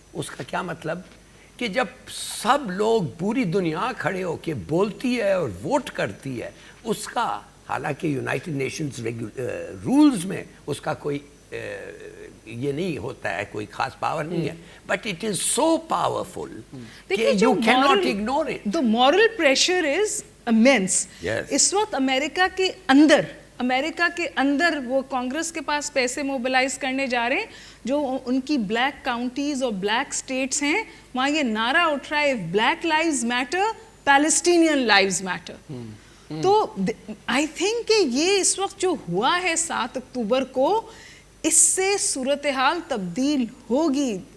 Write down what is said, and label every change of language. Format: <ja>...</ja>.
<ur>اس کا کیا مطلب کہ جب سب لوگ پوری دنیا کھڑے ہو کے بولتی ہے اور ووٹ کرتی ہے اس کا, حالانکہ یونائٹڈ نیشنز رولز میں اس کا کوئی یہ نہیں ہوتا ہے, کوئی خاص پاور نہیں ہے,</ur> <en>But it is so powerful کہ you can not ignore it. The moral pressure is immense.</en> <ur>اس وقت امریکہ کے اندر وہ کانگریس کے پاس پیسے موبلائز کرنے جا رہے ہیں جو ان کی بلیک کاؤنٹیز اور بلیک سٹیٹس ہیں, وہاں یہ نعرہ اٹھ رہا ہے</ur> <en>Black lives matter, Palestinian lives matter.</en> <ur>تو</ur> <en>I think</en> <ur>کہ یہ اس وقت جو ہوا ہے 7 اکتوبر کو, اس سے صورتحال تبدیل ہوگی.</ur>